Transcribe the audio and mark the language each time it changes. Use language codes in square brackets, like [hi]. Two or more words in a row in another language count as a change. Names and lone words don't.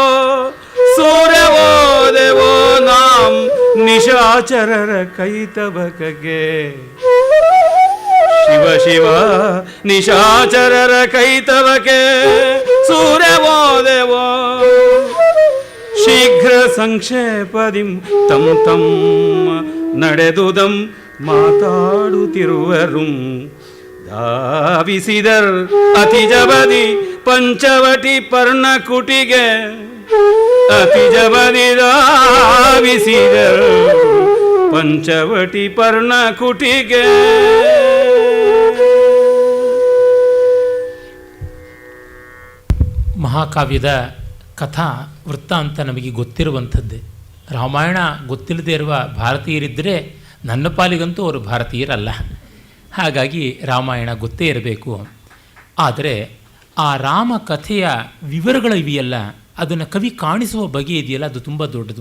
[kn] ಸೂರ್ಯವೋದೆವೋ ನಾಂ ನಿಶಾಚರರ ಕೈತಬಕಗೆ, ಶಿವ ಶಿವ ನಿಶಾಚರರ ಕೈತವಕೆ ಸೂರ್ಯವೋದೆವೋ, ಶೀಘ್ರ ಸಂಕ್ಷೇಪದಿಂ ತಂ ತಂ ನಡೆದುದಂ ಮಾತಾಡುತ್ತಿರುವರು, ಧಾವಿಸಿದರ್ ಅತಿಜಬದಿ ಪಂಚವಟಿ ಪರ್ಣಕುಟಿಗೆ, ಅತಿಜಬದಿ ಧಾವಿಸಿದರ್ ಪಂಚವಟಿ ಪರ್ಣಕುಟಿಗೆ. ಮಹಾಕಾವ್ಯದ ಕಥಾ ವೃತ್ತಾಂತ ನಮಗೆ ಗೊತ್ತಿರುವಂಥದ್ದೇ. ರಾಮಾಯಣ ಗೊತ್ತಿಲ್ಲದೆ ಇರುವ ಭಾರತೀಯರಿದ್ದರೆ ನನ್ನ ಪಾಲಿಗಂತೂ ಅವರು ಭಾರತೀಯರಲ್ಲ. ಹಾಗಾಗಿ ರಾಮಾಯಣ ಗೊತ್ತೇ ಇರಬೇಕು. ಆದರೆ ಆ ರಾಮ ಕಥೆಯ ವಿವರಗಳು ಇವೆಯಲ್ಲ, ಅದನ್ನು ಕವಿ ಕಾಣಿಸುವ ಬಗೆ ಇದೆಯಲ್ಲ, ಅದು ತುಂಬ ದೊಡ್ಡದು.